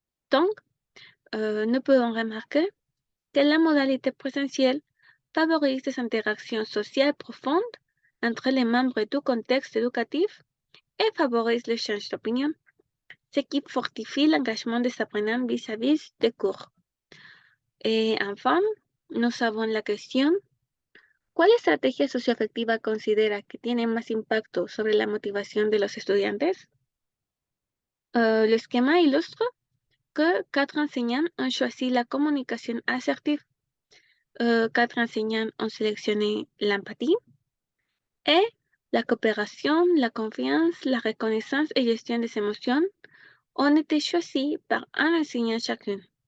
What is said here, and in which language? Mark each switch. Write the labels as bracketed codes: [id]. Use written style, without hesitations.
[fr] Donc, nous pouvons remarquer que la modalité présentielle favorise des interactions sociales profondes entre les membres du contexte éducatif et favorise l'échange d'opinions, ce qui fortifie l'engagement des apprenants vis-à-vis des cours. Et enfin, nous avons la question: [es] ¿cuál estrategia socioafectiva considera que tiene más impacto sobre la motivación de los estudiantes? [fr] Le schéma illustre que 4 enseignants ont choisi la communication assertive, 4 enseignants ont sélectionné l'empathie et la coopération, la confiance, la reconnaissance et gestion des émotions ont été choisis par un enseignant chacune.